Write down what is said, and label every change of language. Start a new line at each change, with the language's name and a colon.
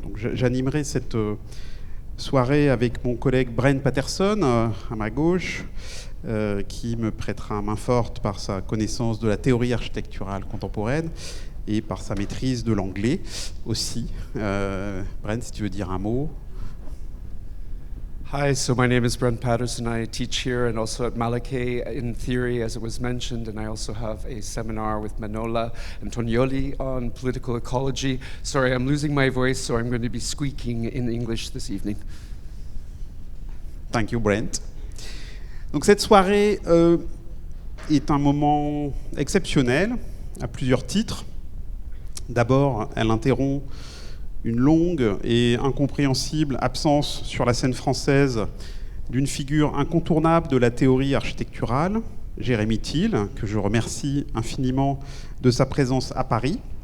French: Donc, j'animerai cette soirée avec mon collègue Brent Patterson à ma gauche, qui me prêtera main forte par sa connaissance de la théorie architecturale contemporaine et par sa maîtrise de l'anglais aussi. Brent, si tu veux dire un mot.
English: Hi, so my name is Brent Patterson. I teach here and also at Malachi in theory, as it was mentioned, and I also have a seminar with Manola Antonioli on political ecology. Sorry, I'm losing my voice, so I'm going to be squeaking in English this evening. Thank you, Brent.
French: Donc cette soirée est un moment exceptionnel à plusieurs titres. D'abord, elle interrompt une longue et incompréhensible absence sur la scène française d'une figure incontournable de la théorie architecturale, Jeremy Till, que je remercie infiniment de sa présence à Paris.